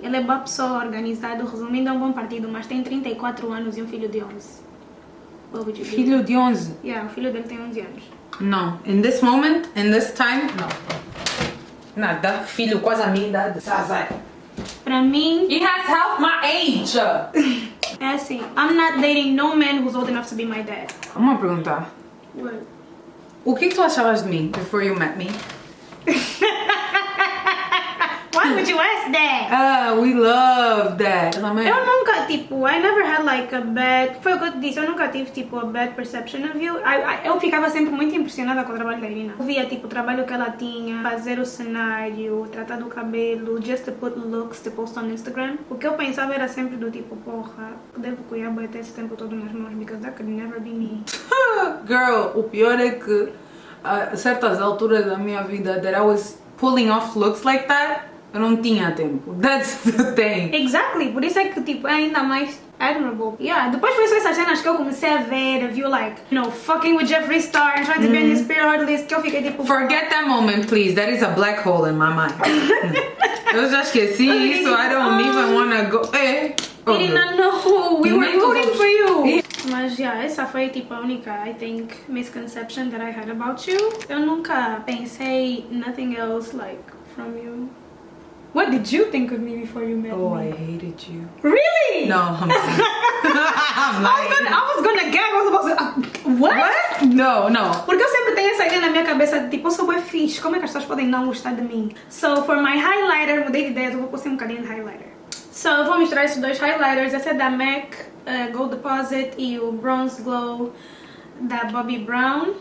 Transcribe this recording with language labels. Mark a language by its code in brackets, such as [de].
[pt] Ele é boa pessoa, organizado, resumindo, é um bom partido, mas tem 34 anos e um filho de 11. Filho de 11? Yeah, o filho dele tem 11 anos. Não, [en] in this moment, in this time, [pt] não. Nada, filho quase a minha idade. Pra mim... [en] He has half my age! [pt] É assim, [en] I'm not dating no man who's old enough to be my dad. [pt] Uma pergunta. [en] What? [pt] O que tu achavas de mim [en] before you met me? Why would you ask that? We love that. [pt] Eu nunca, tipo, [en] I never had like a bad... [pt] Foi o que eu te disse, eu nunca tive, tipo, [en] a bad perception of you. [pt] Eu ficava sempre muito impressionada com o trabalho da Irina. Eu via, tipo, o trabalho que ela tinha, fazer o cenário, tratar do cabelo, [en] just to put looks to post on Instagram. [pt] O que eu pensava era sempre do tipo, porra, devo cuidar bem até esse tempo todo nas mãos, [en] because that could never be me. [pt] Girl, o pior é que a certas alturas da minha vida [en] that I was pulling off looks like that, [pt] eu não tinha tempo. [en] That's the thing. Exactly, [pt] por isso é que tipo, é ainda mais admirable. [en] Yeah, [pt] depois foi só essas cenas que eu comecei a ver, [en] you like, you know, fucking with Jeffree Star and trying to be on his period list, [pt] que eu fiquei tipo... [en] Forget that moment, please. That is a black hole in my mind. [pt] Eu já esqueci isso, [en] I don't even wanna go... Irina, no, we were rooting for you. Mas, yeah, [pt] essa foi tipo a única, [en] I think, misconception that I had about you. [pt] Eu nunca pensei [en] nothing else, like, from you. What did you think of me before you met Oh, me? I hated you. Really? No, I'm lying. I'm lying. I was gonna gag. I was about to... What? No, no. [pt] Porque eu sempre tenho essa ideia na minha cabeça de tipo, eu sou bem fixe, como é que as pessoas podem não gostar de mim? [en] So, for my highlighter, [pt] mudei de ideia, eu vou pôr um bocadinho de highlighter. So, eu vou misturar esses dois highlighters, esse é da MAC, Gold Deposit e o Bronze Glow da Bobbi Brown.